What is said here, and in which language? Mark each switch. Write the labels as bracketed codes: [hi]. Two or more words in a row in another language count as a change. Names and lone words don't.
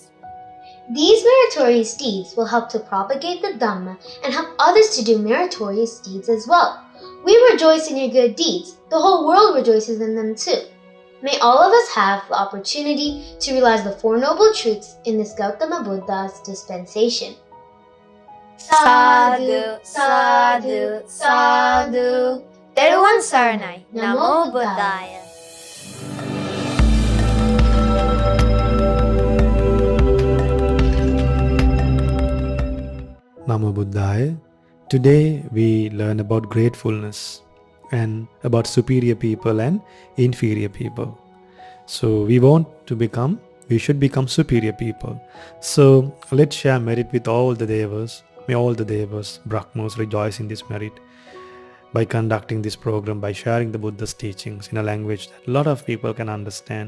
[en] These meritorious deeds will help to propagate the Dhamma and help others to do meritorious deeds as well. We rejoice in your good deeds. The whole world rejoices in them too. May all of us have the opportunity to realize the Four Noble Truths in this Gautama Buddha's dispensation. [pi] Sadhu, sadhu, sadhu. [si] Theruvan Saranai, [pi] Namo Buddhaya. Namo Buddhaya. [en] Today we learn about gratefulness and about superior people and inferior people. So we should become superior people. So let's share merit with all the devas. May all the devas, Brahmas rejoice in this merit by conducting this program, by sharing the Buddha's teachings in a language that a lot of people can understand.